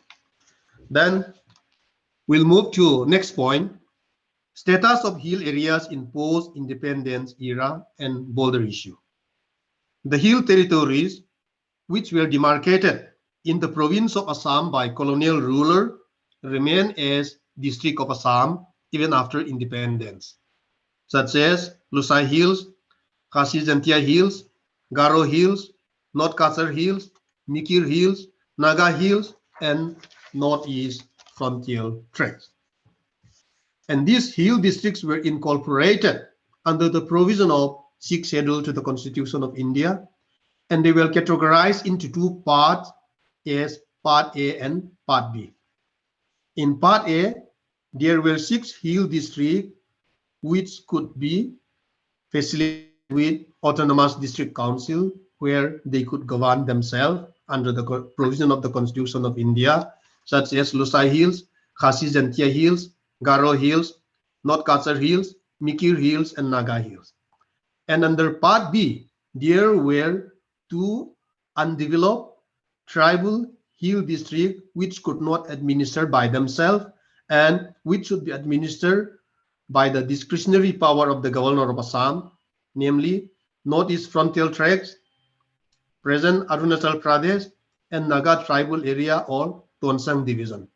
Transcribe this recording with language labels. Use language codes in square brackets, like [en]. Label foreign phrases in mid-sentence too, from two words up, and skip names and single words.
[en] Then we'll move to next point, status of hill areas in post-independence era and border issue. The hill territories, which were demarcated in the province of Assam by colonial ruler, remain as district of Assam even after independence, such as Lusai Hills, Khasi Jantia Hills, Garo Hills, North Kasar Hills, Mikir Hills, Naga Hills, and Northeast Frontier Tracts. And these hill districts were incorporated under the provision of 6th schedule to the Constitution of India, and they were categorized into two parts as Part A and Part B. In Part A, there were 6 hill districts which could be facilitated with autonomous district council, where they could govern themselves under the provision of the Constitution of India, such as Lusai Hills, Khasi Jantia Hills, Garo Hills, North Kasar Hills, Mikir Hills, and Naga Hills. And under Part B, there were 2 undeveloped tribal hill districts which could not administer by themselves and which should be administered by the discretionary power of the governor of Assam, namely Northeast Frontier Tracts, present Arunachal Pradesh, and Naga tribal area or Tuansang division.